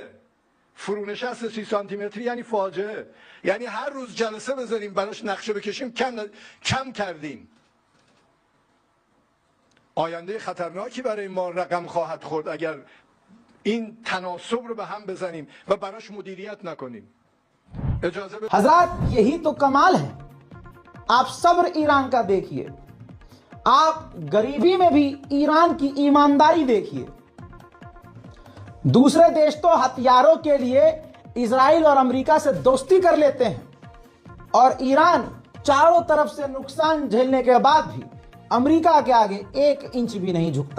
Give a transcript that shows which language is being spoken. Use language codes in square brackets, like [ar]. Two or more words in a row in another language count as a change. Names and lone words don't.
[fa] فرونشست 30 سانتی متری یعنی فاجعه. یعنی هر روز جلسه بذاریم براش نقشه بکشیم کم کردیم. آینده خطرناکی برای ما رقم خواهد خورد اگر این تناسب رو به هم بزنیم و براش مدیریت نکنیم. [hi] हजरात, यही तो कमाल है। आप सब्र ईरान का देखिए, आप गरीबी में भी ईरान की ईमानदारी देखिए। दूसरे देश तो हथियारों के लिए इजराइल और अमेरिका से दोस्ती कर लेते हैं और ईरान चारों तरफ से नुकसान झेलने के बाद भी अमेरिका के आगे 1 इंच भी नहीं झुकता।